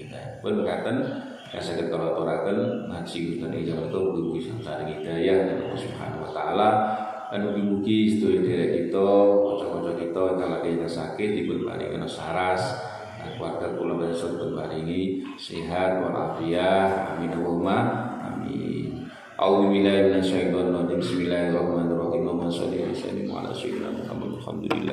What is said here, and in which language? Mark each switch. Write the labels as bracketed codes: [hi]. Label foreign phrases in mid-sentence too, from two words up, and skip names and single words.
[jv] Pun mekaten saged kala-kalaken ngaji ten ijazah guru samsara hidayah [ar] الله سبحانه وتعالى. [jv] Mugi-mugi sedaya derek kita, kanca-kanca kita ingkang lagi sakit dipun paringi saras, keluarga kula besok dipun paringi sehat walafiat. [ar] آمين اللهم آمين. أعوذ بالله من الشيطان الرجيم. بسم الله الرحمن الرحيم. اللهم صل على سيدنا محمد. Alhamdulillah.